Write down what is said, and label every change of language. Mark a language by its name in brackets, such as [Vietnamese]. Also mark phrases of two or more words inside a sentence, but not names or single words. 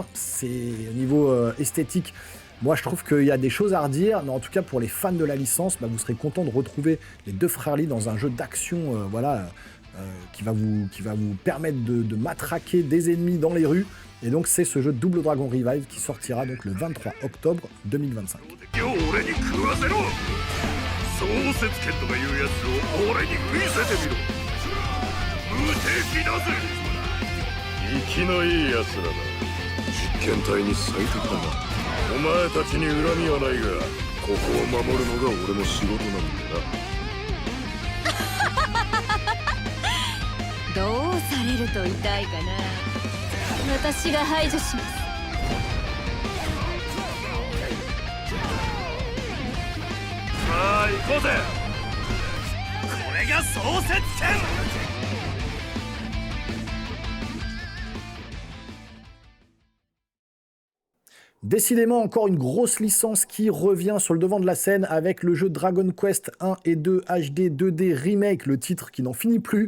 [French] C'est au niveau esthétique. Moi, je trouve qu'il y a des choses à redire, mais en tout cas, pour les fans de la licence, bah, vous serez content de retrouver les deux frères Lee dans un jeu d'action qui va vous permettre de matraquer des ennemis dans les rues. Et donc, c'est ce jeu Double Dragon Revive qui sortira donc le 23 octobre 2025. [Japanese] お前たちに恨みはないが、ここを守るのが俺の仕事なんだな。どうされると痛いかな。私が排除します。さあ行こうぜ。これが創設戦。 [French] Décidément, encore une grosse licence qui revient sur le devant de la scène avec le jeu Dragon Quest 1 et 2 HD 2D Remake, le titre qui n'en finit plus.